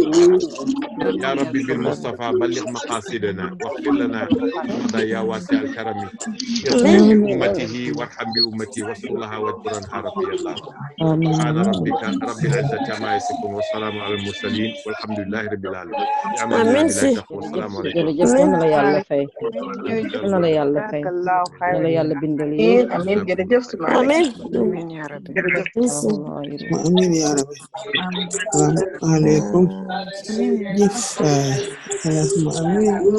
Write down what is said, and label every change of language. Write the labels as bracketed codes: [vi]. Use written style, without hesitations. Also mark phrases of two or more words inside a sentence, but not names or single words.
[ar] يا ربي بالمصطفى بلغ مقاصدنا واغفر لنا يا واسع الكرم يغفر بأمته وارحم بأمتي واستر لها واجبر عنها ربي الله. سبحان ربك رب العزة عما يصفون والسلام على المرسلين والحمد لله رب العالمين. يا من لا إله إلا هو والسلام عليكم. [wo] jërëjëf yal na la yàlla fay yal na la yàlla fay yal na la yàlla bindal yi. amiin jërëjëf amiin [ar] آمين يا ربي jërëjëf آمين يا ربي. Waaleykum jëf. اللهم آمين.